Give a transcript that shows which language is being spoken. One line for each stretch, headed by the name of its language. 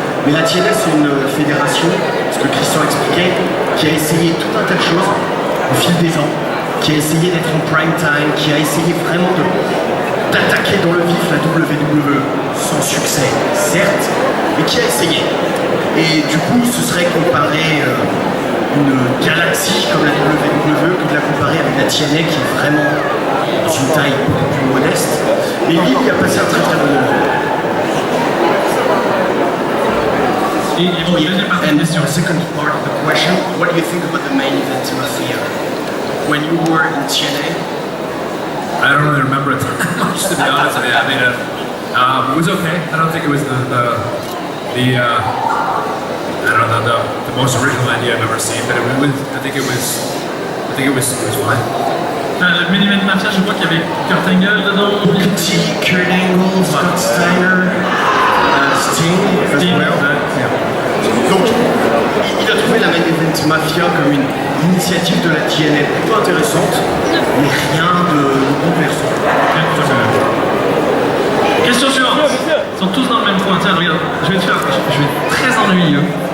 French: Mais la TNA, c'est une fédération, ce que Christian expliquait, qui a essayé tout un tas de choses au fil des ans, qui a essayé d'être en prime time, qui a essayé vraiment d'attaquer dans le vif la WWE, sans succès, certes, mais qui a essayé. Et du coup, ce serait comparer une galaxie comme la WWE que de la comparer avec la TNA qui est vraiment dans une taille beaucoup plus modeste. Et lui, il a passé un très très bon moment.
English: And the second part of the question, what do you think about the main event Mafia? When you were in TNA? I don't really remember it much, to be honest with you. I mean, it was okay. I don't think it was the most original idea I've ever seen, but I think it was fine.
French: Le main event Mafia, je crois qu'il y avait Kurt Angle dedans.
English: T, Kurt Angle, Scott Steiner, Sting as well.
French: Donc, il a trouvé la main event Mafia comme une initiative de la TNA plutôt intéressante, mais rien de bouleversant. Question suivante. Ils sont tous dans le même point. Tiens, regarde, je vais être très ennuyeux.